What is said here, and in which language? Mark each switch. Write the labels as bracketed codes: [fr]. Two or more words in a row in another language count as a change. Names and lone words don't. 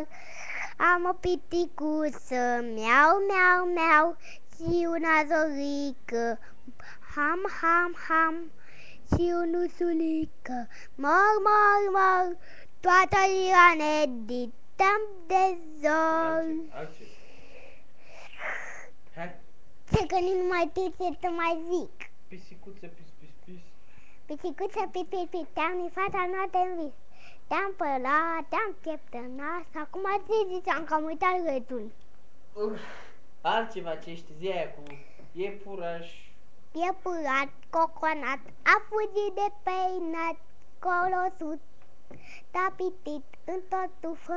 [ro] Am o piticuță, miau, miau, miau, și una zorică, ham, ham, ham, și un ursulică, mor, mor, mor, toată ziua ne distrăm de zor. Hai. Ce că nu mai știu ce să mai zic. Pisicuță, pis, pis, pis. Pisicuță, pis, pis, pis, te-am nifat noapte în vis. Te-am pălat, te-am pieptănat, acum ți ziceam că am uitat gâtul. Altceva ce știi, zi aia cu iepuraș. Iepurat, coconat, a fugit de peinat, colo sus, t-a pitit în tot tufă.